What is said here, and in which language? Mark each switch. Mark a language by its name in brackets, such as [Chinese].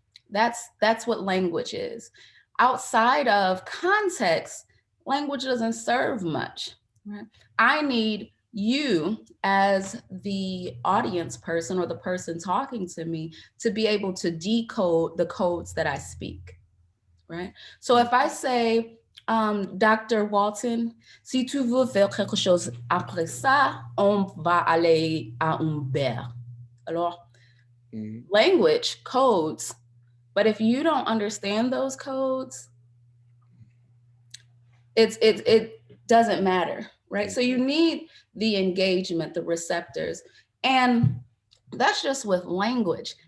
[English] That's what language is. Outside of context, language doesn't serve much, right? I need you as the audience person or the person talking to me to be able to decode the codes that I speak, right? So if I say Dr. [French] Walton, si tu veux faire quelque chose après ça, on va aller à un bar. [English] Alors, language, codes, but if you don't understand those codes, it doesn't matter, right? So you need the engagement, the receptors, and that's just with language.